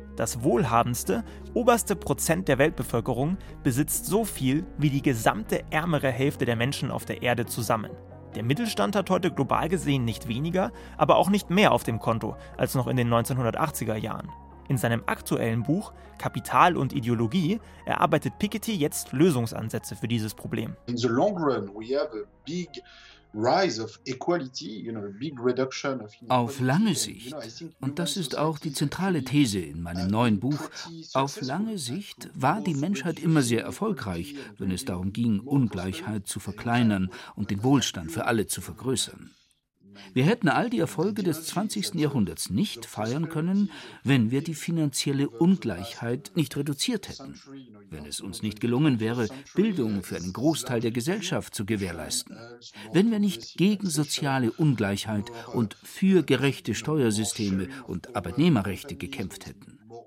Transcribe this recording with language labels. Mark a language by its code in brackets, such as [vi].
[de] Das wohlhabendste, oberste Prozent der Weltbevölkerung besitzt so viel wie die gesamte ärmere Hälfte der Menschen auf der Erde zusammen. Der Mittelstand hat heute global gesehen nicht weniger, aber auch nicht mehr auf dem Konto als noch in den 1980er Jahren. In seinem aktuellen Buch Kapital und Ideologie erarbeitet Piketty jetzt Lösungsansätze für dieses Problem. [en] In the long run we have a big rise of equality, you know, a big reduction of inequality. [de] Auf lange Sicht, und das ist auch die zentrale These in meinem neuen Buch, auf lange Sicht war die Menschheit immer sehr erfolgreich, wenn es darum ging, Ungleichheit zu verkleinern und den Wohlstand für alle zu vergrößern. Wir hätten all die Erfolge des 20. Jahrhunderts nicht feiern können, wenn wir die finanzielle Ungleichheit nicht reduziert hätten, wenn es uns nicht gelungen wäre, Bildung für einen Großteil der Gesellschaft zu gewährleisten, wenn wir nicht gegen soziale Ungleichheit und für gerechte Steuersysteme und Arbeitnehmerrechte gekämpft hätten.